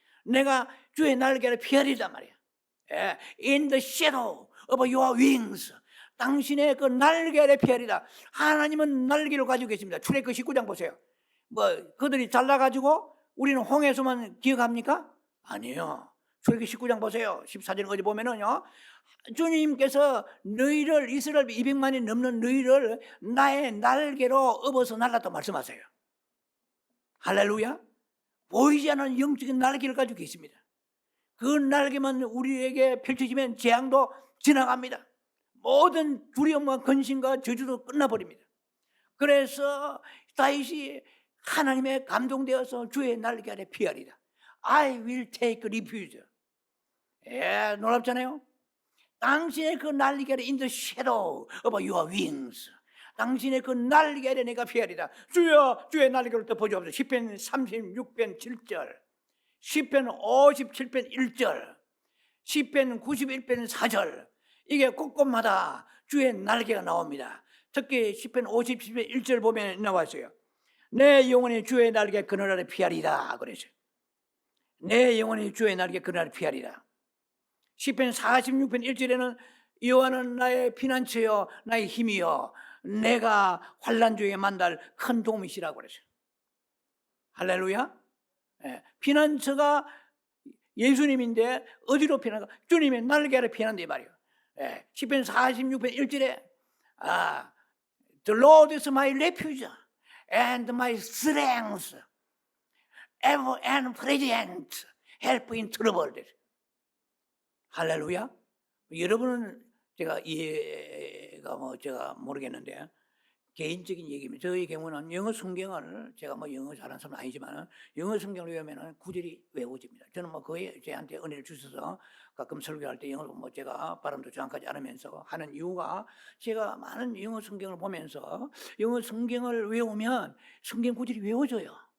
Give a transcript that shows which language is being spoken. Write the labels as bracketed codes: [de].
[ko] 내가 주의 날개를 피하리라 말이야. [en] In the shadow of your wings. [ko] 당신의 그 날개를 피하리라. 하나님은 날개를 가지고 계십니다. 출애굽 19장 보세요. 그들이 잘나가지고 우리는 홍해수만 기억합니까? 아니에요. 출애굽 19장 보세요. 14절 어디 보면은요, 주님께서 너희를 이스라엘 200만이 넘는 너희를 나의 날개로 업어서 날랐다고 말씀하세요. 할렐루야. 보이지 않는 영적인 날개를 가지고 계십니다. 그 날개만 우리에게 펼쳐지면 재앙도 지나갑니다. 모든 두려움과 근심과 저주도 끝나버립니다. 그래서 다윗이 하나님의 감동되어서 주의 날개 아래 피하리라. [en] I will take refuge. [ko] 예, 놀랍잖아요. 당신의 그 날개 아래 [en] in the shadow of your wings. [ko] 당신의 그 날개 아래 내가 피하리라. 주여 주의 날개를 덮어주옵소서. 시편 36편 7절, 시편 57편 1절, 시편 91편 4절. 이게 곳곳마다 주의 날개가 나옵니다. 특히 시편 57편 1절 보면 나왔어요. 내 영혼이 주의 날개 그늘 아래 피하리라 그랬어요. 내 영혼이 주의 날개 그늘 아래 피하리라. 시편 46편 1절에는 여호와는 나의 피난처여 나의 힘이여 내가 환난 중에 만날 큰 도움이시라고 그랬어요. 할렐루야. 예, 피난처가 예수님인데 어디로 피난가? 주님의 날개 아래 피난다 이 말이에요. 예, 시편 46편 1절에 [en] The Lord is my refuge and my strength, ever and present help in trouble. [ko] 할렐루야. 여러분은 제가 이해가 제가 모르겠는데 개인적인 얘기입니다. 저희 경우는 영어 성경을 제가 영어 잘하는 사람은 아니지만 영어 성경을 외우면 구절이 외워집니다. 저는 거의 저한테 은혜를 주셔서 가끔 설교할 때 영어를 제가 발음도 정확하지 않으면서 하는 이유가 제가 많은 영어 성경을 보면서 영어 성경을 외우면 성경 구절이 외워져요.